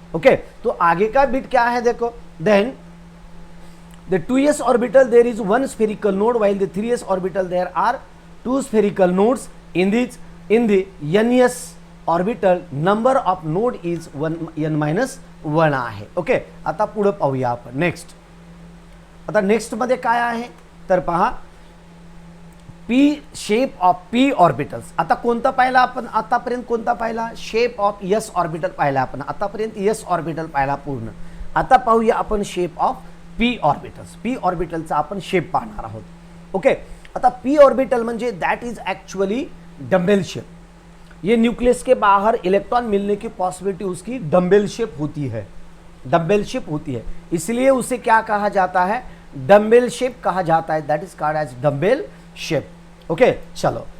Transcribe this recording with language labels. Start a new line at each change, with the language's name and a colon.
English: okay,
Hindi: तो आगे का बिट क्या है देखो,
English: Then the 2s orbital there is 1 spherical node while the 3s orbital there are 2 spherical nodes in the ns orbital number of node is n-1 आहे।
Marathi: Okay, आता पुढे पाहूया आपण नेक्स्ट। आता नेक्स्ट मध्ये काय आहे तर पहा, p shape of p orbitals. आता कोणता पाहिला आपण, आतापर्यंत कोणता पाहिला, शेप ऑफ s ऑर्बिटल पाहिला आपण, आतापर्यंत s ऑर्बिटल पाहिला पूर्ण। आता पाहूया आपण shape of p orbitals. p ऑर्बिटलचा आपण शेप पाहणार आहोत। ओके, आता p ऑर्बिटल म्हणजे
English: That is actually dumbbell shape.
Hindi: ये न्यूक्लियस के बाहर इलेक्ट्रॉन मिलने की पॉसिबिलिटी उसकी डम्बेल शेप होती है, डम्बेल शेप होती है, इसलिए उसे क्या कहा जाता है, डम्बेल शेप कहा जाता है,
English: That is called as dumbbell shape.
Hindi: Okay, चलो